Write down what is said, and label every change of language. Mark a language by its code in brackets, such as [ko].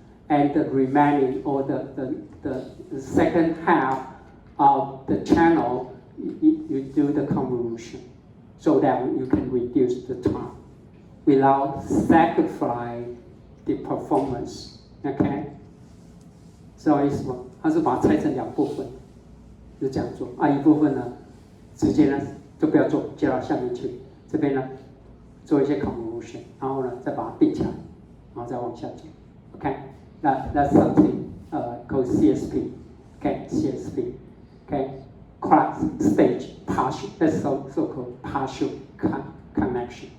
[en] and the remaining or the second half of the channel, you do the convolution so that you can reduce the time without sacrificing the performance. [zh] OK， 知道意思吗？它是把它拆成2部分，就这样做啊。一部分呢，直接呢就不要做，接到下面去。这边呢做一些 convolution， 然后呢再把它并起来，然后再往下走。 [en] OK， that's something called CSP. OK, CSP. OK, class stage partial. That's so-called partial connection.